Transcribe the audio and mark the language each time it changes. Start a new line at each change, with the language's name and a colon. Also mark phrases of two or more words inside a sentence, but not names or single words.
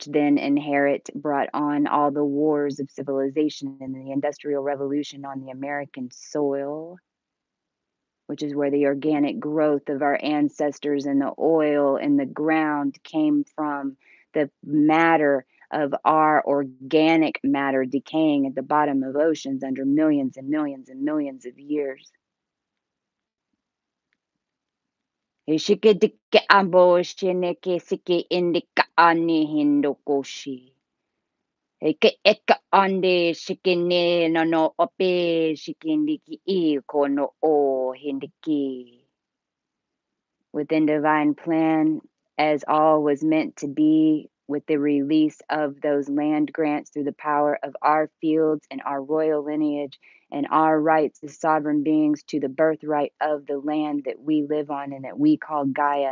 English: then brought on all the wars of civilization and the Industrial Revolution on the American soil, which is where the organic growth of our ancestors and the oil in the ground came from, the matter of our organic matter decaying at the bottom of oceans under millions and millions and millions of years. Ishikidike ambo shineke siki indika ani hindokoshi. Eke eka ande shikine no no ope shikindiki I kono o hindiki. Within divine plan, as all was meant to be, with the release of those land grants through the power of our fields and our royal lineage and our rights as sovereign beings to the birthright of the land that we live on and that we call Gaia.